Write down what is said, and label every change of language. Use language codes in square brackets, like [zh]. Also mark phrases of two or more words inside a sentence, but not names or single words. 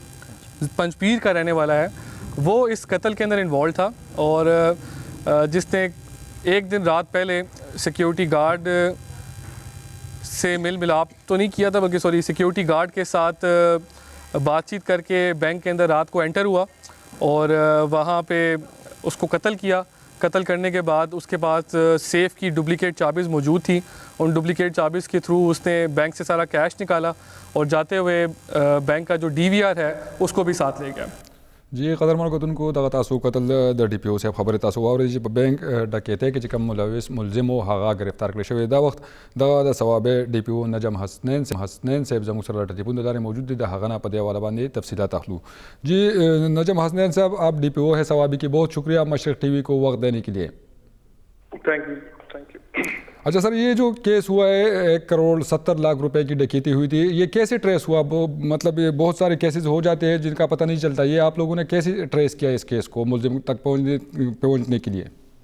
[ur] پنج پیر کا رہنے والا ہے، وہ اس قتل کے اندر انوالو تھا اور جس نے ایک دن رات پہلے [en] security guard [ur] سے مل ملاپ تو نہیں کیا تھا بلکہ [en] security guard [ur] کے ساتھ بات چیت کر کے بینک کے اندر رات کو انٹر ہوا اور وہاں پہ اس کو قتل کیا. قتل کرنے کے بعد اس کے پاس سیف کی ڈپلیکیٹ چابیز موجود تھی. ان ڈپلیکیٹ چابیز کے تھرو اس نے بینک سے سارا کیش نکالا اور جاتے ہوئے بینک کا جو ڈی وی آر ہے اس کو بھی ساتھ لے گیا. [ps] जी قدرمن کوونکو دغه تاسو کتل د ډي پی او صاحب خبره تاسو واورئ چې په بانک ډکیته کې چې کوم ملوث ملزم او هغه گرفتار کړی شوی دا وخت د ثوابه ډي پی او نجم حسنین صاحب زموږ سره ټلیفون د لارې موجود دي د هغه نه په دې حواله باندې تفصیلات اخلو। [ur] جی نجم حسنین صاحب آپ ڈی پی او ہے ثوابی کی بہت شکریہ مشرق ٹی وی کو وقت دینے کے لیے. [en] thank you. [ur] اچھا سر، یہ جو کیس ہوا ہے 1 کروڑ 70 لاکھ روپے کی ڈکیتی ہوئی تھی، یہ کیسے ٹریس ہوا? مطلب یہ بہت سارے کیسز ہو جاتے ہیں جن کا پتا نہیں چلتا، یہ آپ لوگوں نے کیسے ٹریس کیا اس کیس کو ملزم تک پہنچنے کے لیے?